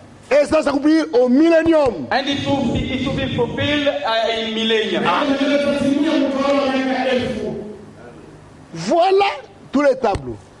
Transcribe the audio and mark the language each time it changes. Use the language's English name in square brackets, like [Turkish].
[French] Et ça s'accomplit au millénium. [English] And it will be fulfilled in millennium. [French] Voilà tous les tableaux.